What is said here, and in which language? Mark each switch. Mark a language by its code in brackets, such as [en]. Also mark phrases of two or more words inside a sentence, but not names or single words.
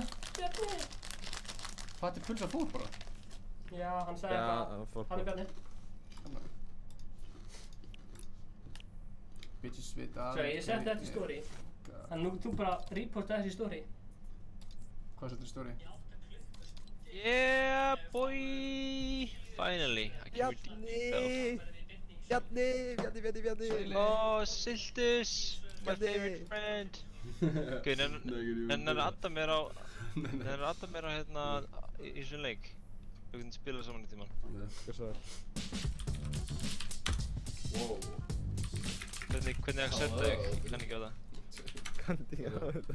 [is] Bjarni. Patti Pulsa fór bara. Já, hann sagði bara, hann er Bjarni. Bitches vita Svo ég setti þetta í story. Þannig nú þú bara reporta þessi story. Hvað settur í story? [en] Yeah, boy! Finally, I can redeem myself. Bjarni! Oh, Siltus! My favorite friend! [is] Ok, en hann adda mér á hérna í þessum leik. Við getum spilað saman í tíman. Hvað svo er? Wow. Hvernig accepta ég? Ég kann ekki á það. Kanntu ekki á þetta?